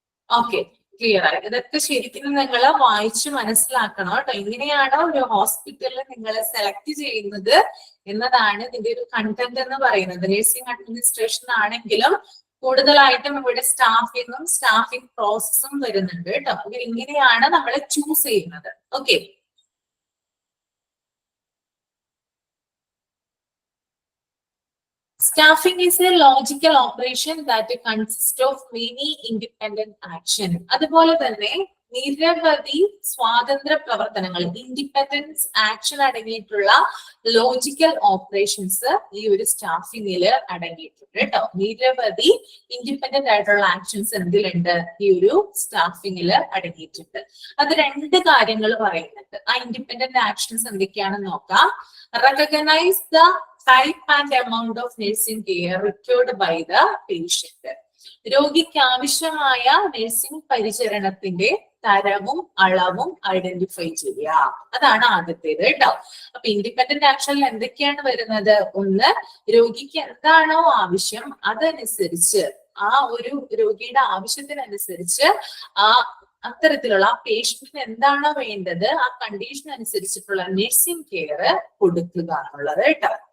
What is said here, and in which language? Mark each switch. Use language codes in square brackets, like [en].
[ml] Okay, clear ആയി. ഇതൊക്കെ ശരിക്കും നിങ്ങൾ വായിച്ച് മനസ്സിലാക്കണം കേട്ടോ. എങ്ങനെയാണ് ഒരു ഹോസ്പിറ്റലിൽ നിങ്ങളെ സെലക്ട് ചെയ്യുന്നത് എന്നതാണ് ഇതിന്റെ ഒരു കണ്ടന്റ് എന്ന് പറയുന്നത്. നഴ്സിംഗ് അഡ്മിനിസ്ട്രേഷൻ ആണെങ്കിലും കൂടുതലായിട്ടും ഇവിടെ സ്റ്റാഫിങ്ങും സ്റ്റാഫിംഗ് പ്രോസസ്സും വരുന്നുണ്ട് കേട്ടോ. ഇങ്ങനെയാണ് നമ്മളെ ചൂസ് ചെയ്യുന്നത്. [en] Okay, Staffing is a logical operation that consists of many independent action. [ml] അതുപോലെ തന്നെ നിരവധി സ്വാതന്ത്ര്യ പ്രവർത്തനങ്ങൾ, ഇൻഡിപെൻഡൻസ് ആക്ഷൻ അടങ്ങിയിട്ടുള്ള ലോജിക്കൽ ഓപ്പറേഷൻസ് ഈ ഒരു സ്റ്റാഫിങ്ങില് അടങ്ങിയിട്ടുണ്ട് കേട്ടോ. നിരവധി ഇൻഡിപെൻഡന്റ് ആയിട്ടുള്ള ആക്ഷൻസ് എന്തിലുണ്ട്? ഈ ഒരു സ്റ്റാഫിങ്ങില് അടങ്ങിയിട്ടുണ്ട്. അത് രണ്ട് കാര്യങ്ങൾ പറയുന്നുണ്ട്. ആ ഇൻഡിപെൻഡന്റ് ആക്ഷൻസ് എന്തൊക്കെയാണെന്ന് നോക്കാം. [en] Recognise the type and amount of nursing care required by the patient. [ml] രോഗിക്ക് ആവശ്യമായ നഴ്സിംഗ് പരിചരണത്തിന്റെ തരവും അളവും ഐഡന്റിഫൈ ചെയ്യുക, അതാണ് ആദ്യത്തേത് കേട്ടോ. അപ്പൊ ഇൻഡിപെൻഡന്റ് ആക്ഷനിൽ എന്തൊക്കെയാണ് വരുന്നത്? ഒന്ന്, രോഗിക്ക് എന്താണോ ആവശ്യം അതനുസരിച്ച് ആ ഒരു രോഗിയുടെ ആവശ്യത്തിനനുസരിച്ച് അത്തരത്തിലുള്ള ആ പേഷ്യന്റിന് എന്താണോ വേണ്ടത് ആ കണ്ടീഷൻ അനുസരിച്ചിട്ടുള്ള നഴ്സിംഗ് കെയർ കൊടുക്കുക എന്നുള്ളത് കേട്ടോ.